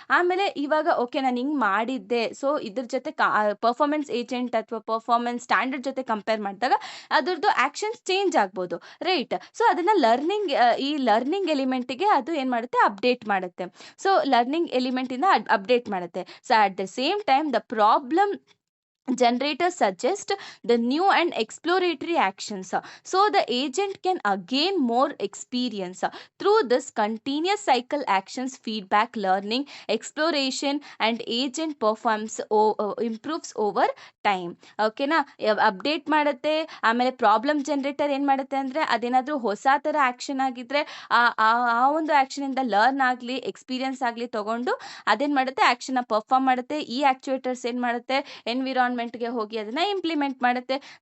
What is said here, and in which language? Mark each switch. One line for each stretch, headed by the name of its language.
Kannada: ಆಮೇಲೆ ಇವಾಗ ಓಕೆ, ನಾನು ಹಿಂಗ್ ಮಾಡಿದ್ದೆ, ಸೊ ಇದ್ರ ಜೊತೆ ಪರ್ಫಾರ್ಮೆನ್ಸ್ ಏಜೆಂಟ್ ಅಥವಾ ಪರ್ಫಾರ್ಮೆನ್ಸ್ ಸ್ಟ್ಯಾಂಡರ್ಡ್ ಜೊತೆ ಕಂಪೇರ್ ಮಾಡಿದಾಗ ಅದ್ರದ್ದು ಆಕ್ಷನ್ಸ್ ಚೇಂಜ್ ಆಗ್ಬೋದು, ರೈಟ್? ಸೊ ಅದನ್ನ ಈ ಲರ್ನಿಂಗ್ ಎಲಿಮೆಂಟ್ಗೆ ಅದು ಏನ್ ಮಾಡುತ್ತೆ, ಅಪ್ಡೇಟ್ ಮಾಡುತ್ತೆ. ಸೊ ಲರ್ನಿಂಗ್ ಎಲಿಮೆಂಟ್ ಇಂದ ಅಪ್ಡೇಟ್ ಮಾಡುತ್ತೆ.
English: So at the same time the problem generators suggest the new and exploratory actions, so the agent can again more experience. Through this continuous cycle, actions, feedback, learning, exploration and agent performs improves over time.
Kannada: ಓಕೆನಾ? Update ಮಾಡುತ್ತೆ. ಆಮೇಲೆ problem generator ಏನ್ ಮಾಡುತ್ತೆ ಅಂದ್ರೆ, ಅದೇನಾದ್ರೂ ಹೊಸ ತರ action ಆಗಿದ್ರೆ ಆ ಆ ಆ ಒಂದು ಆಕ್ಷನ್ ಇಂದ ಲರ್ನ್ ಆಗ್ಲಿ, ಎಕ್ಸ್ಪೀರಿಯನ್ಸ್ ಆಗ್ಲಿ ತಗೊಂಡು ಅದೇನ್ ಮಾಡುತ್ತೆ, ಆಕ್ಷನ್ ಪರ್ಫಾರ್ಮ್ ಮಾಡುತ್ತೆ. ಈ ಆಕ್ಚುಯೇಟರ್ಸ್ ಏನ್ ಮಾಡುತ್ತೆ, ಎನ್ವಿರಾನ್ಮೆಂಟ್‌ಗೆ ಹೋಗಿ ಅದನ್ನ ಇಂಪ್ಲಿಮೆಂಟ್ ಮಾಡುತ್ತೆ.